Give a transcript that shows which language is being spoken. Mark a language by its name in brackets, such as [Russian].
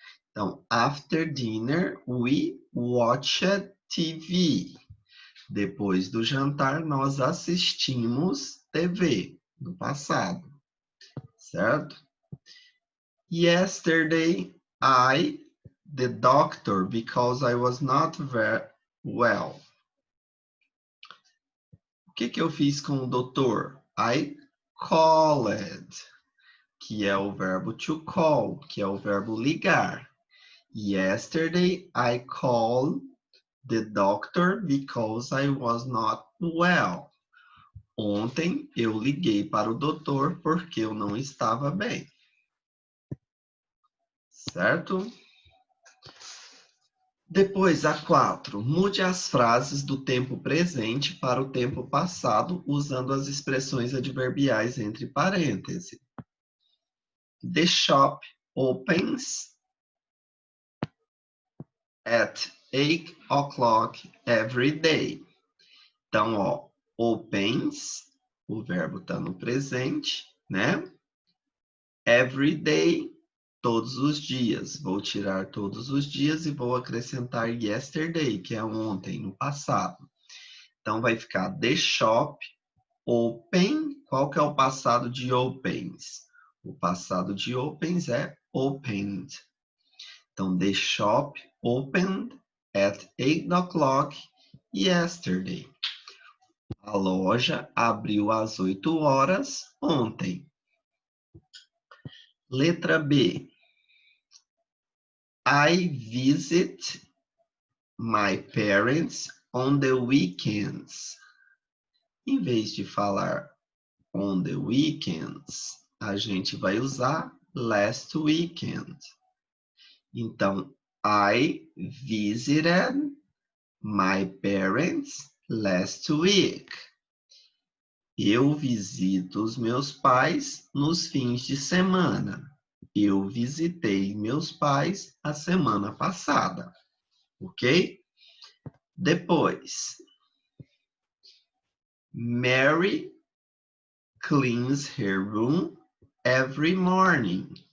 [English] Então, after dinner, we watched TV. [Portuguese] Depois do jantar, nós assistimos TV no passado, certo? [English] Yesterday, the doctor, because I was not very well. [Portuguese] O que eu fiz com o doutor? [English] I called, [Portuguese] que é o verbo to call, que é o verbo ligar. [English] Yesterday, I called the doctor because I was not well. [Portuguese] Ontem, eu liguei para o doutor porque eu não estava bem. Certo? Depois, a 4. Mude as frases do tempo presente para o tempo passado usando as expressões adverbiais entre parênteses. [English] The shop opens at 8 o'clock every day. [Portuguese] Então, ó, opens, o verbo está no presente, né? [English] Every day, [Portuguese] todos os dias. Vou tirar todos os dias e vou acrescentar yesterday, que é ontem, no passado. Então, vai ficar [English] the shop open. [Portuguese] Qual que é o passado de opens? O passado de opens é opened. [English] Então, the shop opened at 8 o'clock yesterday. [Portuguese] A loja abriu às 8 horas ontem. Letra B. [English] I visit my parents on the weekends. [Portuguese] Em vez de falar [English] on the weekends, [Portuguese] a gente vai usar [English] last weekend. Então, I visited my parents last week. [Portuguese] Eu visito os meus pais nos fins de semana. Eu visitei meus pais a semana passada. Ok? [English] Depois, Mary cleans her room every morning.